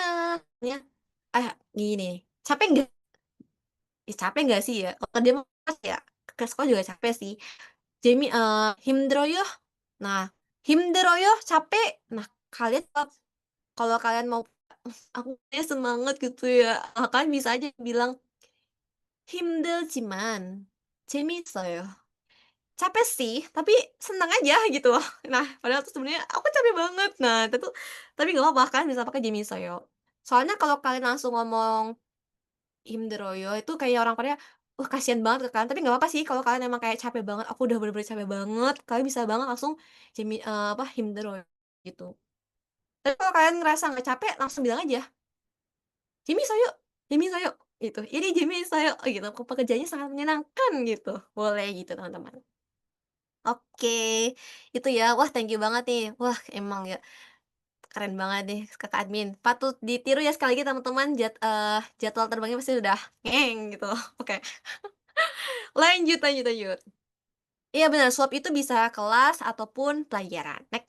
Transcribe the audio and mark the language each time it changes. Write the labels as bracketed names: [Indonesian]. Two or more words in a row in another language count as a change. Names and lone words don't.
[Indonesian] Ya, gini, capek nggak? Capek nggak sih ya? Kalau dia mau ya, ke sekolah juga capek sih. Jamie, 힘들어요? Nah, 힘들어요? Capek? Nah, kalian kalau kalian mau aku kayak semangat gitu ya, kalian bisa aja bilang [Korean] 힘들지만 재미있어요. [Indonesian] Capek sih, tapi senang aja gitu loh. Nah, padahal tuh sebenarnya aku capek banget. Nah, itu tuh tapi nggak apa-apa kan bisa pakai 재미있어요. Soalnya kalau kalian langsung ngomong 힘들어요 itu kayak orang Korea, kasihan banget kan, tapi nggak apa-apa sih kalau kalian emang kayak capek banget, aku udah bener-bener capek banget, kalian bisa banget langsung 힘들어요 gitu. Tapi kalau kalian ngerasa nggak capek, langsung bilang aja, [Korean] 재밌어요, 재밌어요 gitu. [Indonesian] Ini 재밌어요 gitu, pekerjaannya sangat menyenangkan gitu. Boleh gitu teman-teman. Oke, itu ya. Wah, [English] thank you [Indonesian] banget nih. Wah, emang ya keren banget deh Kakak admin. Patut ditiru ya sekali lagi teman-teman, jadwal terbangnya pasti udah ngeng gitu. Oke. Lanjut lanjut lanjut. Iya benar, swap itu bisa kelas ataupun pelajaran.